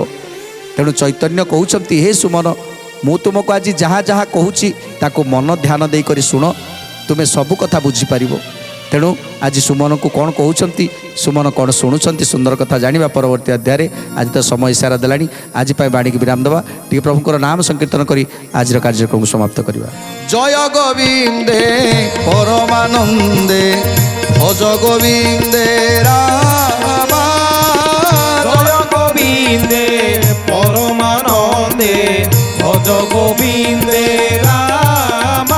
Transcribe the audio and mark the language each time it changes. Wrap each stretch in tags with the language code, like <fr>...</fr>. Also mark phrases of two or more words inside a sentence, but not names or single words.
<or>ତେଣୁ ଚୈତନ୍ୟ କହୁଛନ୍ତି, ହେ ସୁମନ, ମୁଁ ତୁମକୁ ଆଜି ଯାହା ଯାହା କହୁଛି ତାକୁ ମନ ଧ୍ୟାନ ଦେଇକରି ଶୁଣ, ତୁମେ ସବୁ କଥା ବୁଝିପାରିବ। ତେଣୁ ଆଜି ସୁମନକୁ କ'ଣ କହୁଛନ୍ତି, ସୁମନ କ'ଣ ଶୁଣୁଛନ୍ତି, ସୁନ୍ଦର କଥା ଜାଣିବା ପରବର୍ତ୍ତୀ ଅଧ୍ୟାୟରେ। ଆଜି ତ ସମୟ ଇସାରା ଦେଲାଣି, ଆଜି ପାଇଁ ବାଣୀକି ବିରାମ ଦେବା। ଟିକେ ପ୍ରଭୁଙ୍କର ନାମ ସଂକୀର୍ତ୍ତନ କରି ଆଜିର କାର୍ଯ୍ୟକ୍ରମକୁ ସମାପ୍ତ କରିବା।</or> <bn>জয় গোবিন্দে পরমানন্দে ভজ গোবিন্দে রামা। জয় গোবিন্দে পরমানন্দে ভজ গোবিন্দে রামা।</bn>